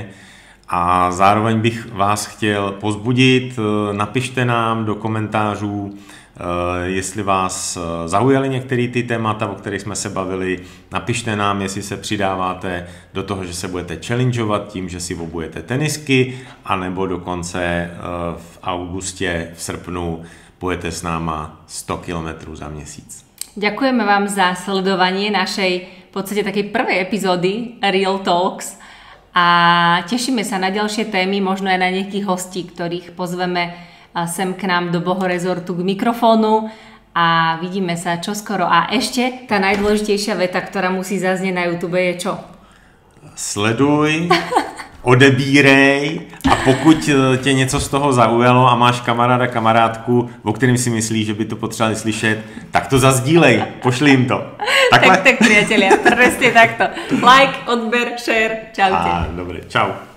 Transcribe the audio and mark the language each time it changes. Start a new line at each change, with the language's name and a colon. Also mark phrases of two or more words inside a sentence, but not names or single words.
Czech: A zároveň bych vás chtěl pozbudit, napište nám do komentářů, jestli vás zaujaly některé ty témata, o kterých jsme se bavili, napište nám, jestli se přidáváte do toho, že se budete challengeovat tím, že si obujete tenisky, anebo dokonce v augustě, v srpnu pojete s náma 100 km za měsíc.
Slovak: Ďakujeme vám za sledovanie našej v podstate takej prvej epizódy Real Talks a tešíme sa na ďalšie témy, možno aj na nejakých hostí, ktorých pozveme sem k nám do Bohorezortu k mikrofónu a vidíme sa čoskoro. A ešte tá najdôležitejšia veta, ktorá musí zaznieť na YouTube je čo?
Czech: Sleduj, odebírej a pokud tě něco z toho zaujalo a máš kamaráda, kamarádku, o kterým si myslíš, že by to potřebovali slyšet, tak to zazdílej, pošli jim to.
Slovak: Tak priatelia, presne takto. Like, odber, share, čaute. Dobre, čau.